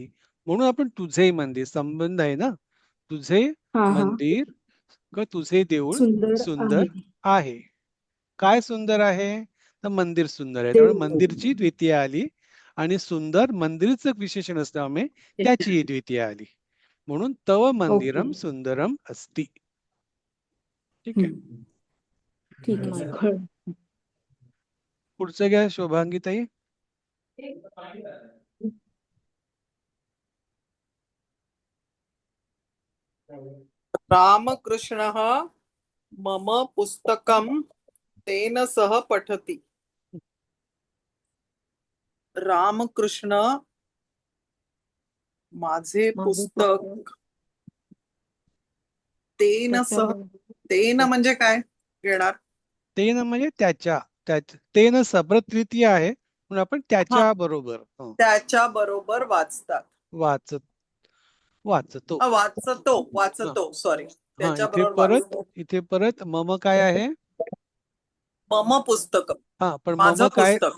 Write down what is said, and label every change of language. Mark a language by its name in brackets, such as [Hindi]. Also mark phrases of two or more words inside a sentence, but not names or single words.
[Sanskrit] म्हणून आपण तुझे मंदिर संबंध आहे ना. [Marathi] तुझे हा हा मंदिर क तुझे देऊळ सुंदर सुंदर आहे. आहे. काय सुंदर आहे? तर मंदिर सुंदर आहे. त्यामुळे देऊळ. मंदिरची द्वितीय आली आणि सुंदर मंदिरचं विशेषण असल्यामुळे त्याचीही द्वितीय आली. [Sanskrit] म्हणून तव मंदिरम [Marathi] ओके. [Sanskrit] सुंदरम अस्ति. [Marathi] ठीक आहे. ठीक आहे सर. पुढचं घ्या शोभांगीताई. [Sanskrit] रामकृष्णः मम पुस्तकं तेन सह पठति. [Marathi] रामकृष्ण माझे पुस्तक [Sanskrit] तेन सह. [Marathi] तेन म्हणजे काय घेणार? तेन म्हणजे त्याच्या तेन सबरत तृतीय आहे म्हणून आपण त्याच्या बरोबर त्याच्या बरोबर वाचतात. वाचतो वाचतो सॉरी. हा त्याच्या बरोबर वाचतो. इथे परत मम काय आहे? [Sanskrit] मम पुस्तक. [Marathi] हा पण माझं पुस्तक.